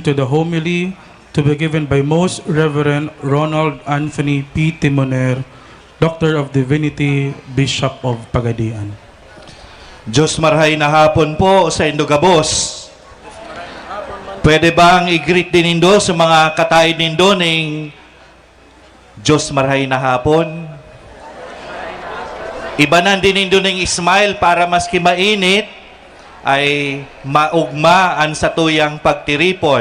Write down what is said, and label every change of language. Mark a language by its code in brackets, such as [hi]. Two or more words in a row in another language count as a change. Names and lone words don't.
[en] to the homily to be given by Most Reverend Ronald Anthony P. Timoner, Doctor of Divinity, Bishop of Pagadian. [bik] Diyos marahay na hapon po sa Indogabos. Pwede bang i-greet din nindo sa mga katay nindo ng Diyos marahay na hapon? Ibanan din nindo ng smile para maski mainit, ay maugma ang satuyang pagtiripon.